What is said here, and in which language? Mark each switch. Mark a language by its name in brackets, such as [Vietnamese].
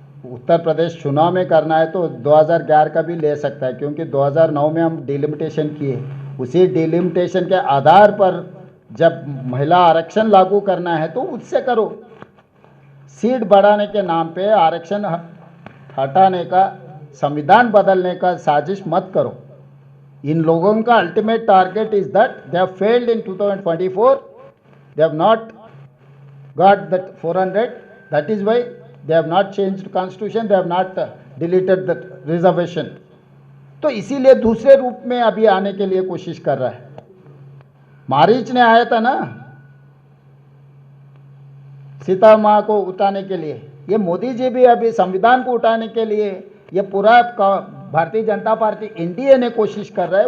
[Hindi] उत्तर प्रदेश चुनाव में करना है तो 2011 का भी ले सकता है, क्योंकि 2009 में हम डिलिमिटेशन किए। उसी डिलिमिटेशन के आधार पर जब महिला आरक्षण लागू करना है तो उससे करो। सीट बढ़ाने के नाम पे आरक्षण हटाने का, संविधान बदलने का साजिश मत करो। इन लोगों का [English] Ultimate target is that they have failed in 2024, they have not got that 400, that is why they have not changed constitution, they have not deleted the reservation। [Hindi] तो इसीलिए दूसरे रूप में अभी आने के लिए कोशिश कर रहा है। मारीच ने आया था ना सीता माँ को उठाने के लिए, ये मोदी जी भी अभी संविधान को उठाने के लिए, ये पूरा भारतीय जनता पार्टी एनडीए ने कोशिश कर रहा है।